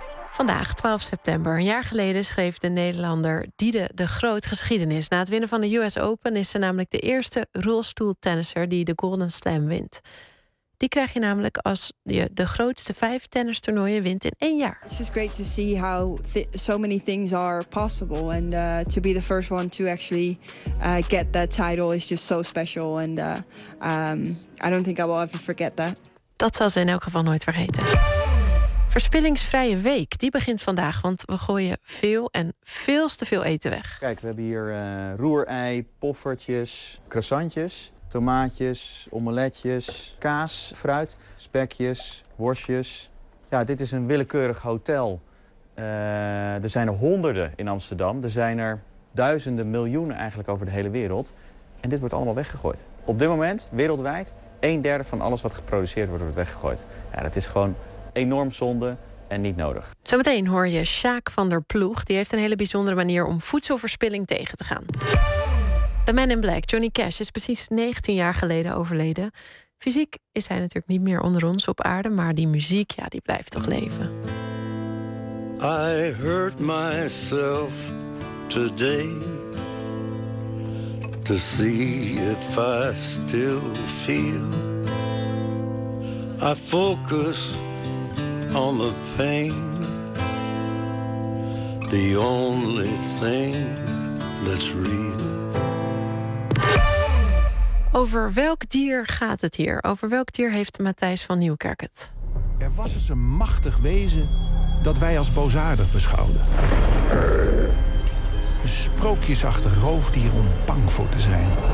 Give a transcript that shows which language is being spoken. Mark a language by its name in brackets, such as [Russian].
[Dutch] Vandaag, 12 september, een jaar geleden, schreef de Nederlander Diede de Groot geschiedenis. Na het winnen van de US Open is ze namelijk de eerste rolstoeltennisser die de Golden Slam wint. Die krijg je namelijk als je de grootste 5 tennistoernooien wint in 1 jaar. [English] It's just great to see how so many things are possible. And to be the first one to actually get that title is just so special. And I don't think I will ever forget that. [Dutch] Dat zal ze in elk geval nooit vergeten. Verspillingsvrije week, die begint vandaag, want we gooien veel en veel te veel eten weg. Kijk, we hebben hier roerei, poffertjes, croissantjes, tomaatjes, omeletjes, kaas, fruit, spekjes, worstjes. Ja, dit is een willekeurig hotel. Er zijn er honderden in Amsterdam, er zijn er duizenden, miljoenen eigenlijk over de hele wereld. En dit wordt allemaal weggegooid. Op dit moment, wereldwijd, 1/3 van alles wat geproduceerd wordt, wordt weggegooid. Ja, dat is gewoon enorm zonde en niet nodig. Zometeen hoor je Sjaak van der Ploeg. Die heeft een hele bijzondere manier om voedselverspilling tegen te gaan. The Man in Black, Johnny Cash, is precies 19 jaar geleden overleden. Fysiek is hij natuurlijk niet meer onder ons op aarde, maar die muziek, ja, die blijft toch leven. [English] I hurt myself today to see if I still feel. I focus on the pain, the only thing that's real. [Dutch] Over welk dier gaat het hier? Over welk dier heeft Matthijs van Nieuwkerk het? Er was eens een machtig wezen dat wij als boosaardig beschouwden. Een sprookjesachtig roofdier om bang voor te zijn.